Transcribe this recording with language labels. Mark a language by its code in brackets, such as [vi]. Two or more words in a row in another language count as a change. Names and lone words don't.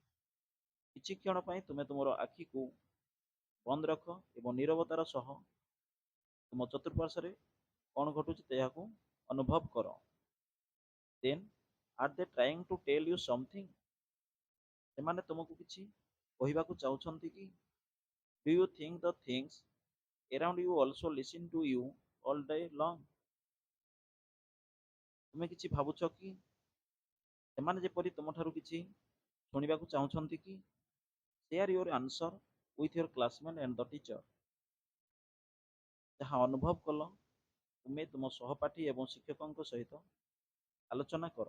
[or] କିଛି କ୍ଷଣ ପାଇଁ ତୁମେ ତୁମର ଆଖିକୁ ବନ୍ଦ ରଖ ଏବଂ ନୀରବତାର ସହ ତୁମ ଚତୁଃପାର୍ଶ୍ୱରେ କ'ଣ ଘଟୁଛି ତାହାକୁ ଅନୁଭବ କର। [en] then are they trying to tell you something. [or] ସେମାନେ ତୁମକୁ କିଛି କହିବାକୁ ଚାହୁଁଛନ୍ତି କି? [en] do you think the things around you also listen to you all day long? [or] ତୁମେ କିଛି ଭାବୁଛ କି ସେମାନେ ଯେପରି ତୁମଠାରୁ କିଛି ଶୁଣିବାକୁ ଚାହୁଁଛନ୍ତି କି? [en] share your answer with your classmate and the teacher. [or] ଯାହା ଅନୁଭବ କଲ ତୁମେ ତୁମ ସହପାଠୀ ଏବଂ ଶିକ୍ଷକଙ୍କ ସହିତ ଆଲୋଚନା କର।